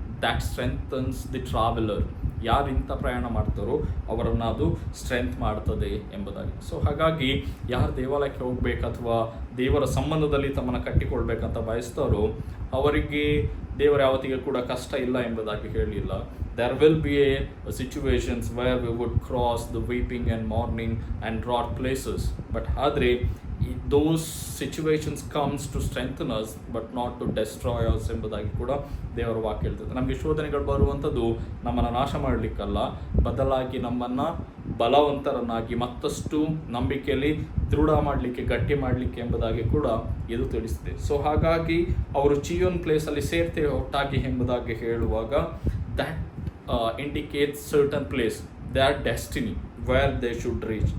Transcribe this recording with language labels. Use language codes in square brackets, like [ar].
[en] That strengthens the traveller. [kn] ಯಾರು ಇಂಥ ಪ್ರಯಾಣ ಮಾಡ್ತಾರೋ ಅವರನ್ನು ಅದು ಸ್ಟ್ರೆಂತ್ ಮಾಡ್ತದೆ ಎಂಬುದಾಗಿ. ಸೊ ಹಾಗಾಗಿ ಯಾರು ದೇವಾಲಯಕ್ಕೆ ಹೋಗ್ಬೇಕು ಅಥವಾ ದೇವರ ಸಂಬಂಧದಲ್ಲಿ ತಮ್ಮನ್ನು ಕಟ್ಟಿಕೊಳ್ಬೇಕಂತ ಬಯಸ್ತಾರೋ ಅವರಿಗೆ ದೇವರ ಯಾವತ್ತಿಗೆ ಕೂಡ ಕಷ್ಟ ಇಲ್ಲ ಎಂಬುದಾಗಿ ಹೇಳಿಲ್ಲ. [en] there will be a situations where we would cross the weeping and mourning and drought places, but [kn] ಆದರೆ [en] those situations comes to strengthen us but not to destroy us [kn] ಎಂಬುದಾಗಿ ಕೂಡ ದೇವರ ವಾಕ್ಯ ಹೇಳ್ತದೆ. ನಮಗೆ ಶೋಧನೆಗಳು ಬರುವಂಥದ್ದು ನಮ್ಮನ್ನು ನಾಶ ಮಾಡಲಿಕ್ಕಲ್ಲ, ಬದಲಾಗಿ ನಮ್ಮನ್ನು ಬಲವಂತರನ್ನಾಗಿ ಮತ್ತಷ್ಟು ನಂಬಿಕೆಯಲ್ಲಿ ದೃಢ ಮಾಡಲಿಕ್ಕೆ, ಗಟ್ಟಿ ಮಾಡಲಿಕ್ಕೆ ಎಂಬುದಾಗಿ ಕೂಡ ಇದು ತಿಳಿಸಿದೆ. [en] so [kn] ಹಾಗಾಗಿ ಅವರು ಚಿಯೋನ್ ಪ್ಲೇಸಲ್ಲಿ ಸೇರ್ತೇವೆ ಒಟ್ಟಾಗಿ ಎಂಬುದಾಗಿ ಹೇಳುವಾಗ [en] That indicates certain place, that destiny where they should reach.